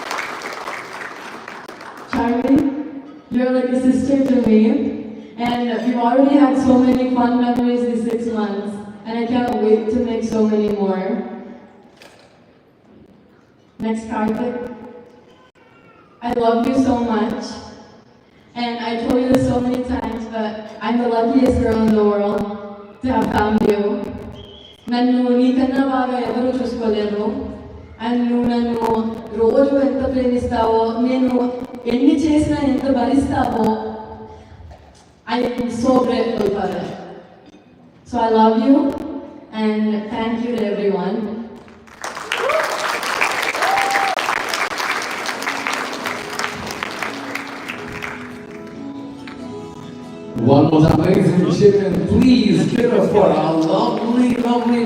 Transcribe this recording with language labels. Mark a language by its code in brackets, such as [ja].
[en] Charlie, you're like a sister to me, and we've already had so many fun memories these 6 months, and I can't wait to make so many more. Next, Karthik. I love you so much, and I told you this so many times, but I'm the luckiest girl in the world to have found you. [te] నన్ను నీకన్నా బాగా ఎవరు చూసుకోలేరు. And నువ్వు నన్ను రోజు ఎంత ప్రేమిస్తావో, నేను ఎన్ని చేసినా ఎంత భరిస్తావో. [en] I am so grateful for it. So I love you, and thank you to everyone. One more time, ladies and gentlemen, please give it up for our lovely